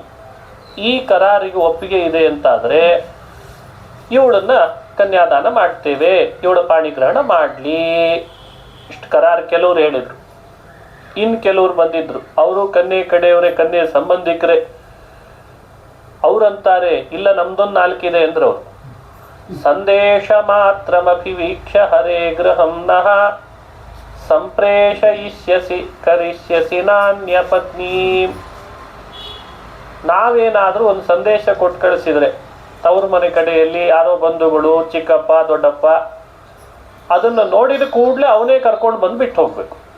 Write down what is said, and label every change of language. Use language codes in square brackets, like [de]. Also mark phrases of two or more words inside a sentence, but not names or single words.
[kn] ಈ ಕರಾರಿಗೆ ಒಪ್ಪಿಗೆ ಇದೆ ಅಂತಾದ್ರೆ ಇವಳನ್ನ ಕನ್ಯಾದಾನ ಮಾಡ್ತೇವೆ, ಇವಳ ಪಾಣಿಗ್ರಹಣ ಮಾಡ್ಲಿ, ಇಷ್ಟು ಕರಾರ್ ಕೆಲವ್ರು ಹೇಳಿದ್ರು. ಇನ್ ಕೆಲವ್ರು ಬಂದಿದ್ರು, ಅವರು ಕನ್ಯೆ ಕಡೆಯವರೇ, ಕನ್ಯೆ ಸಂಬಂಧಿಕರೇ. ಅವ್ರಂತಾರೆ ಇಲ್ಲ, ನಮ್ದೊಂದು ನಾಲ್ಕಿದೆ ಅಂದ್ರು ಅವ್ರು. [sa] ಸಂದೇಶ ಮಾತ್ರಮಭಿವೀಕ್ಷ ಹರೇ ಗೃಹಂ ನಃ ಸಂಪ್ರೇಷಯಿಷ್ಯಸಿ ಕರಿಷ್ಯಸಿ ನಾನ್ಯ ಪತ್ನಿ. [kn] ನಾವೇನಾದ್ರೂ ಒಂದು ಸಂದೇಶ ಕೊಟ್ಟು ಕಳಿಸಿದ್ರೆ ತವ್ರ ಮನೆ ಕಡೆಯಲ್ಲಿ ಯಾರೋ ಬಂಧುಗಳು, ಚಿಕ್ಕಪ್ಪ ದೊಡ್ಡಪ್ಪ, ಅದನ್ನ ನೋಡಿದ ಕೂಡಲೇ ಅವನೇ ಕರ್ಕೊಂಡು ಬಂದು ಬಿಟ್ಟು ಹೋಗ್ಬೇಕು.